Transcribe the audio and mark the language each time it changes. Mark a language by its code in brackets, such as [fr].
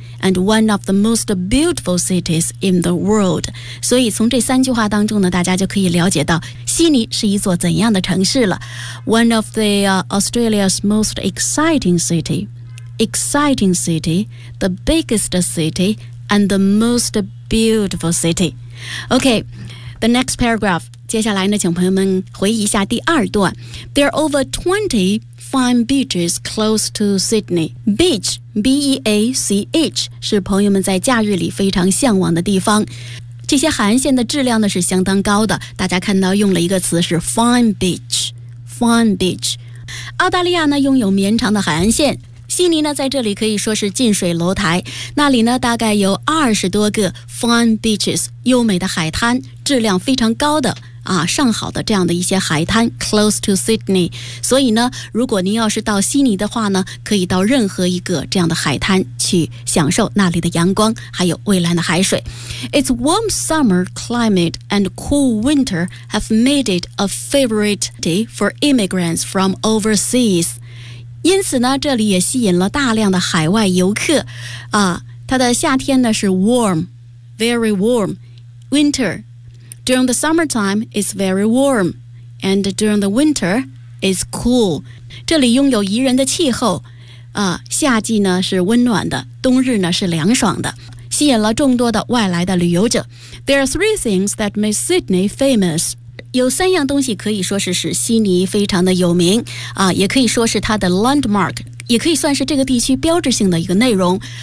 [en] And one of the most beautiful cities in the world. [zh] 所以从这三句话当中呢，大家就可以了解到悉尼是一座怎样的城市了。 [en] One of the、Australia's most exciting city, the biggest city, and the most beautiful city. Okay, the next paragraph. [zh] 接下来呢，请朋友们回忆一下第二段。 [en] There are over 20 fine beaches close to Sydney. Beach, B-E-A-C-H, [zh] 是朋友们在假日里非常向往的地方。这些海岸线的质量呢是相当高的，大家看到用了一个词是 fine beach, fine beach。澳大利亚呢拥有绵长的海岸线，悉尼呢在这里可以说是近水楼台，那里呢大概有20多个 fine beaches, 优美的海滩，质量非常高的啊，上好的这样的一些海滩 [en] close to Sydney。 [zh] 所以呢如果您要是到悉尼的话呢，可以到任何一个这样的海滩去享受那里的阳光还有蔚蓝的海水。 [en] It's warm summer climate and cool winter have made it a favorite city for immigrants from overseas。 [zh] 因此呢这里也吸引了大量的海外游客啊，它的夏天呢是 [en] warm, very warm, winterDuring the summertime, it's very warm. And during the winter, it's cool. [zh] 这里拥有宜人的气候、夏季呢是温暖的，冬日呢是凉爽的，吸引了众多的外来的旅游者。 [en] There are three things that make Sydney famous. [zh] 有三样东西可以说是使悉尼非常的有名、也可以说是它的 landmark, 也可以算是这个地区标志性的一个内容。